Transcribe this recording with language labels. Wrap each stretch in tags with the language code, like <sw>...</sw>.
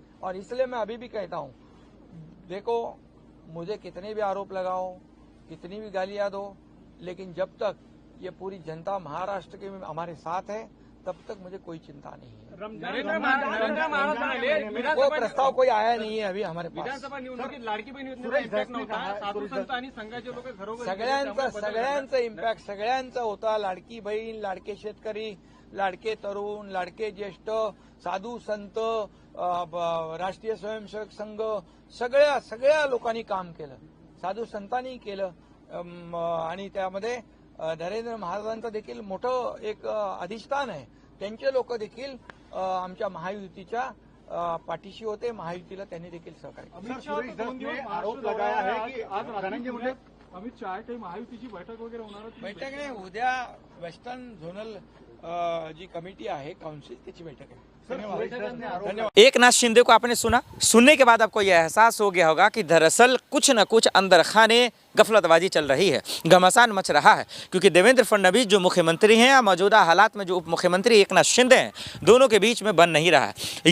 <hi>और इसलिए मैं अभी भी कहता हूँ, देखो, मुझे कितने भी आरोप लगाओ, कितनी भी गालियां दो, लेकिन जब तक ये पूरी जनता महाराष्ट्र के हमारे साथ है, तब तक मुझे कोई चिंता नहीं है। वो प्रस्ताव कोई आया नहीं है अभी हमारे पास।</hi> <mr>विधानसभा निवडणुकीत लाडकी बहीण योजनेचा इम्पॅक्ट नव्हता, साधू संत आणि संघाचे लोक घरोघरी सगळ्यांचा इम्पॅक्ट सगळ्यांचा होता। लाडकी बहीण, लाडके शेतकरी, लाडके तरुण, लाडके ज्येष्ठ, साधू संत, राष्ट्रीय स्वयंसेवक संघ, सगळ्या लोकांनी काम केलं, साधू संतांनी केलं। आणि त्यामध्ये नरेंद्र महाराजांचं देखील मोठं एक अधिष्ठान आहे, त्यांचे लोक देखील आमच्या महायुतीच्या पाठीशी होते, महायुतीला त्यांनी देखील सहकार्य केलं।</mr> <hi>आरोप लगाया है की</hi> <mr>आज धनंजय मुंडे अमित शाह काही महायुतीची बैठक वगैरे होणार? बैठक नाही, उद्या वेस्टर्न झोनल जी कमिटी आहे, काउंसिल, त्याची बैठक आहे। धन्यवाद।</mr> <hi>एकनाथ शिंदे को आपने सुनने के बाद आपको यह एहसास हो गया होगा कि दरअसल कुछ न कुछ अंदर खाने गफलतबाजी चल रही है, घमासान मच रहा है। क्योंकि देवेंद्र फडणवीस जो मुख्यमंत्री हैं या मौजूदा हालात में जो उप मुख्यमंत्री एकनाथ शिंदे हैं, दोनों के बीच में बन नहीं रहा है।</hi>